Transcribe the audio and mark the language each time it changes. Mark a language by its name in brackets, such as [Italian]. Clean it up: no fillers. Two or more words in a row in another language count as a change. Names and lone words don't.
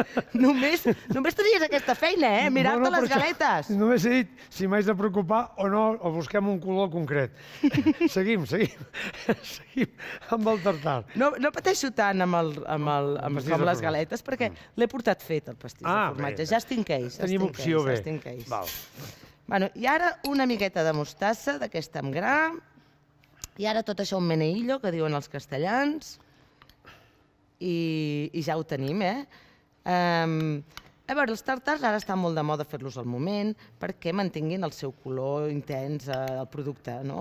[Catalan] Només tenies aquesta feina, mirar-te les galetes. Només he dit si m'haig de preocupar o no, o busquem un color concret. Seguim amb el tartar. No pateixo tant amb les galetes, perquè l'he portat fet, el pastís de formatge. [English] Just in case. [Catalan] Tenim opció B. Bueno, i ara una miqueta de mostassa, d'aquesta amb gra. I ara tot això un meneillo, que diuen els castellans. I ja ho tenim, A veure, els tartars ara està molt de moda fer-los al moment perquè mantinguin el seu color intens, el producte, no?